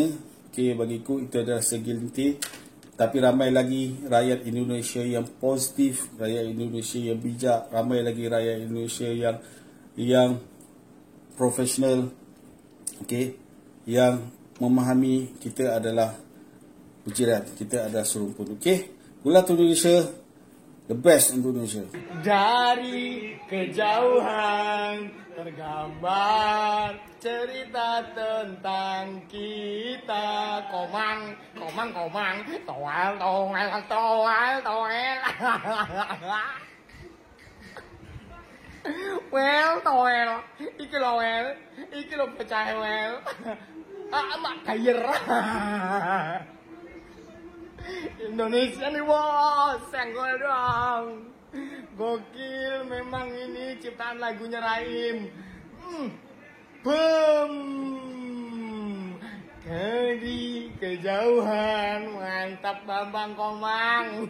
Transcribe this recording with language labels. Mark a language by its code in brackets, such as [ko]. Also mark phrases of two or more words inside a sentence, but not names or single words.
[ms] Okey, bagiku itu adalah segelintir. Tapi ramai lagi rakyat Indonesia yang positif, rakyat Indonesia yang bijak, ramai lagi rakyat Indonesia yang profesional, okey, yang memahami kita adalah berjiran, kita adalah serumpun. Okey, Bola Indonesia, [en] the best [ms] untuk Indonesia. [id] Dari kejauhan tergambar cerita tentang kita. [jv] Komang, komang, komang, toel, toel, toel, toel. Well, toel, iki lo pecah well. Mak kayer. [id] Indonesia nih bos, senggol dong. Gokil memang ini ciptaan lagunya Raim. Bum. Di kejauhan, mantap Bambang Komang.